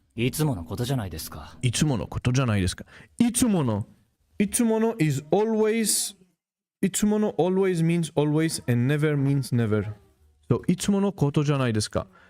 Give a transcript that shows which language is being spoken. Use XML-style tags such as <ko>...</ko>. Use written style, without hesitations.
<ja>いつものことじゃないですか。いつものことじゃないですか。</ja> <en>いつもの is always. いつもの always means always and never means never.</en> <ja>So, いつものことじゃないですか.</ja>